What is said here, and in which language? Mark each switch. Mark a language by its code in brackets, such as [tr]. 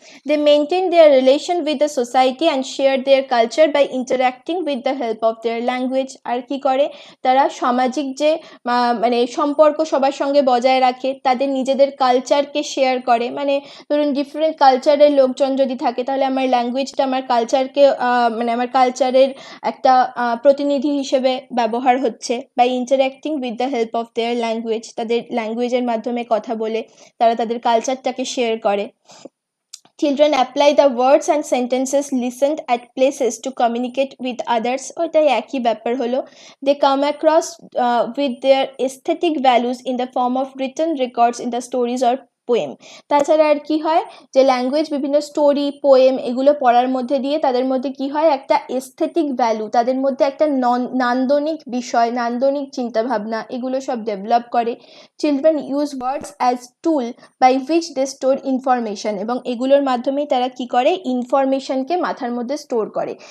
[en] They maintain their relation with the society and share their culture by interacting with the help of their language। [bn] আর কি করে তারা সামাজিক যে মানে সম্পর্ক সবার সঙ্গে বজায় রাখে, তাদের নিজেদের কালচারকে শেয়ার করে। মানে ধরুন ডিফারেন্ট কালচারের লোকজন যদি থাকে তাহলে আমার ল্যাঙ্গুয়েজটা আমার কালচারকে মানে আমার কালচারের একটা প্রতিনিধি হিসেবে ব্যবহার হচ্ছে। [en] by interacting with the help of their language, [bn] তাদের ল্যাঙ্গুয়েজের মাধ্যমে কথা বলে তারা তাদের কালচারটাকে শেয়ার করে। [en] Children apply the words and sentences listened at places to communicate with others। [bn] ওইটাই একই ব্যাপার হলো। They come across with their aesthetic values in the form of written records in the stories or poem. তাছাড়া আর কি হয়, যে language বিভিন্ন story, poem এগুলো পড়ার মধ্যে দিয়ে তাদের মধ্যে কি হয়, একটা এস্থেটিক ভ্যালু, তাদের মধ্যে একটা নান্দনিক বিষয়, নান্দনিক চিন্তাভাবনা এগুলো সব ডেভেলপ করে। [en] children use words as tool by which they store information, [bn] এবং মাধ্যমেই তারা কি করে, ইনফরমেশনকে মাথার মধ্যে স্টোর করে।